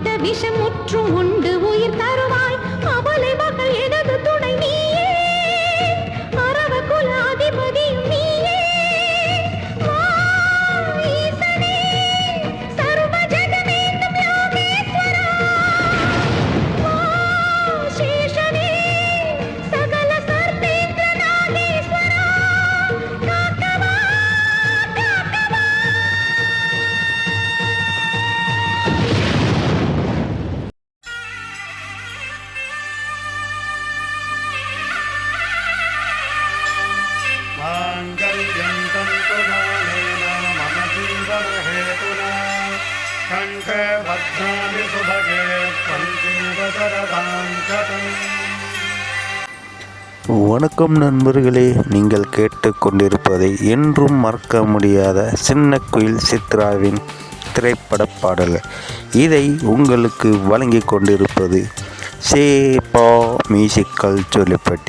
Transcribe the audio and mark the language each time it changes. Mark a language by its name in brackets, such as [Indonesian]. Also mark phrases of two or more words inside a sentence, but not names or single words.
[Tamil] விஷம் முற்றும் உண்டு உயிர் தருவாய் அவளை மகள் எனது துணை நீயே அரவ குல அதிபதியும் நீயே வா ஈசனே சர்வ ஜெகமேந்தும் யோகேஸ்வரா வா சேஷனே சகல சர்வேந்திர நாகேஸ்வரா காக்கவா காக்கவா. [Sanskrit] माङ्गल्यं तन्तुमानेन मम जीवनहेतुना कण्ठे भद्राणि सुभगे त्वं जीव शरदां शतम्. [Tamil] வணக்கம் நண்பர்களே, நீங்கள் கேட்டுக்கொண்டிருப்பதை என்றும் மறக்க முடியாத சின்ன குயில் சித்ராவின் திரைப்பட பாடல்கள். இதை உங்களுக்கு வழங்கி கொண்டிருப்பது சேபா மியூசிக்கல் சொல்லிப்பட்டி.